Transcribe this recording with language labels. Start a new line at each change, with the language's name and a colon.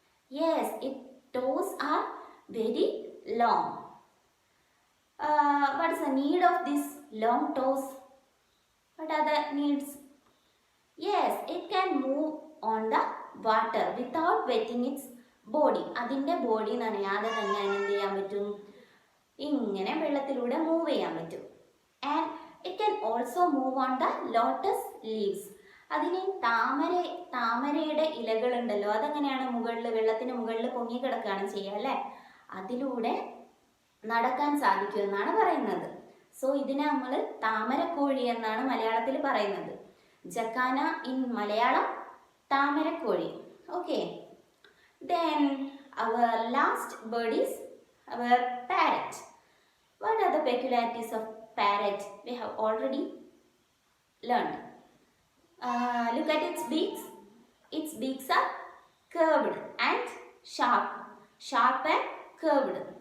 English: Yes, its toes are very long. What is the need of these long toes? What are the needs? Yes, it can move on the water without wetting its body.
Malayalam: അതിൻ്റെ body നനയാതെ തന്നെ എന്ത് ചെയ്യാൻ പറ്റും? ഇങ്ങനെ വെള്ളത്തിലൂടെ move ചെയ്യാൻ പറ്റും.
English: And it can also move on the lotus leaves.
Malayalam: അതിന് താമരയുടെ ഇലകളുണ്ടല്ലോ, അതെങ്ങനെയാണ് മുകളിൽ, വെള്ളത്തിന് മുകളിൽ പൊങ്ങി കിടക്കുകയാണ് ചെയ്യുക അല്ലേ? അതിലൂടെ നടക്കാൻ സാധിക്കും എന്നാണ് പറയുന്നത്. സോ ഇതിനെ നമ്മൾ താമരക്കോഴി എന്നാണ് മലയാളത്തിൽ പറയുന്നത്.
English: Jacana in Malayalam താമരക്കോഴി. Okay, then our last bird is our parrot. What are the peculiarities of parrot? We have already learned. Look at its beaks. Its beaks are curved and sharp and curved.